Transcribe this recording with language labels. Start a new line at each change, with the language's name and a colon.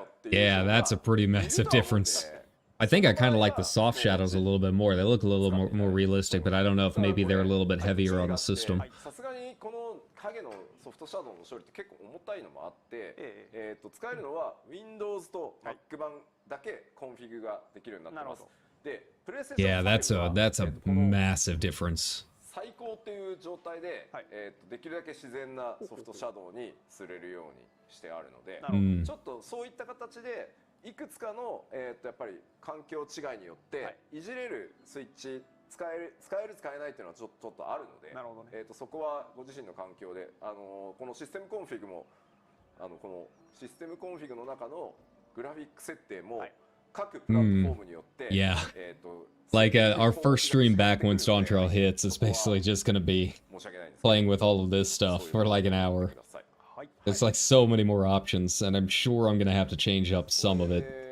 English: Yeah, that's a pretty massive difference. I think I kind of like the soft shadows a little bit more. They look a little more realistic, but I don't know if maybe they're a little bit heavier on the system.
Japanese: さすがにこの影のソフトシャドウの処理って結構重たいのもあって、使えるのは Windows と Mac 版だけコンフィグができるようになってます。で、
English: Yeah, that's a massive difference.
Japanese: 最高っていう状態めで、できるだけ自然なソフトシャドウにすれるようにしてあるので、ちょっとそういった形でいくつかの、やっぱり環境違いによって、いじれるスイッチ使える使えないっていうのはちょっとあるので、そこはご自身の環境で、このシステムコンフィグもこのシステムコンフィグの中のグラフィック設定も各プラットフォームによって、
English: Yeah. Like our first stream back when Dawn Trail hits is basically just gonna be playing with all of this stuff for like an hour. There's like so many more options, and I'm sure I'm gonna have to change up some of it.